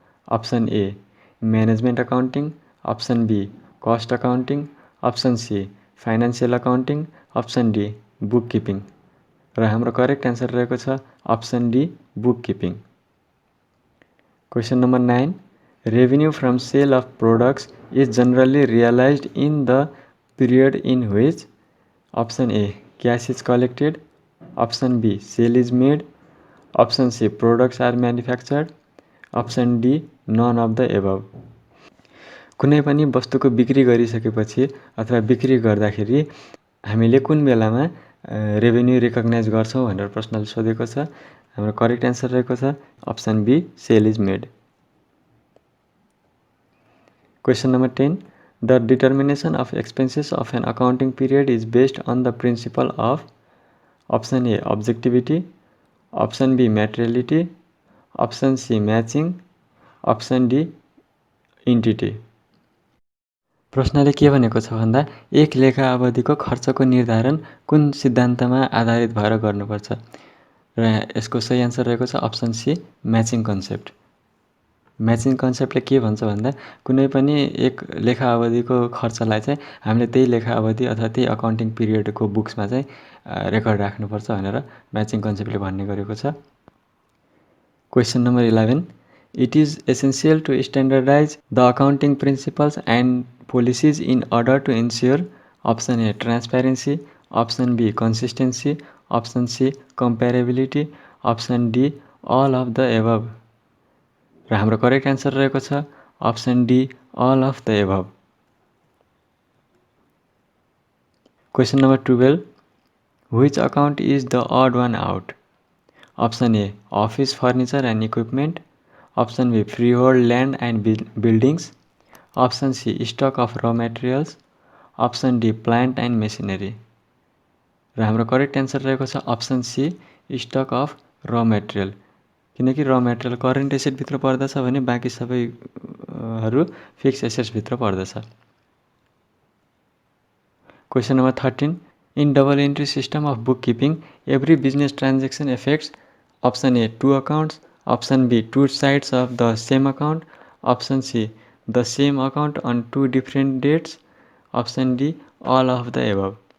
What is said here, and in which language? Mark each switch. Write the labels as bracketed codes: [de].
[ne] Option A management accounting, option be cost accounting, option C financial accounting, option D book keeping. र हाम्रो correct answer रहेको छ option D book keeping. Question number 9, [en] Revenue from sale of products is generally realized in the period in which option A cash is collected, option B sale is made, option C products are manufactured, option D none of the above. [ne] कुनै पनि वस्तुको बिक्री गरिसकेपछि अथवा बिक्री गर्दाखेरि हामीले कुन बेलामा रेभेन्यू रिकग्नाइज गर्छौं भनेर प्रश्नले सोधेको छ। हाम्रो करेक्ट आन्सर रहेको छ option be sale is made. [en] Question number 10. The determination of expenses of an accounting period is based on the principle of option A objectivity, option B materiality, option C matching, option D entity. [ne] प्रश्नले के भनेको छ भन्दा एक लेखा अवधिको खर्चको निर्धारण कुन सिद्धान्तमा आधारित भएर गर्नुपर्छ र यसको सही आन्सर रहेको छ option C matching concept. Matching कन्सेप्टले के भन्छ भन्दा कुनै पनि एक लेखा अवधिको खर्चलाई चाहिँ हामीले त्यही लेखा अवधि अथवा त्यही अकाउन्टिङ पिरियडको बुक्समा चाहिँ रेकर्ड राख्नुपर्छ भनेर म्याचिङ कन्सेप्टले भन्ने गरेको छ। Question number 11. [en] It is essential to standardize the accounting principles and policies in order to ensure option A transparency, option B consistency, option C comparability, option D all of the above. [ne] र हाम्रो correct answer रहेको छ option D [en] all of the above. Question number 12. Which account is the odd one out? Option A office furniture and equipment, option B freehold land and buildings, option C stock of raw materials, option D plant and machinery. [ne] र हाम्रो correct answer रहेको छ option C stock of र material, किनकि र material current asset भित्र पर्दछ भने बाँकी सबैहरू फिक्स एसेट्स भित्र पर्दछ। [en] Question number 13. In double entry system of bookkeeping, every business transaction affects option A 2 accounts, option B 2 sides of the same account, option C the same account on 2 different dates, option D all of the above.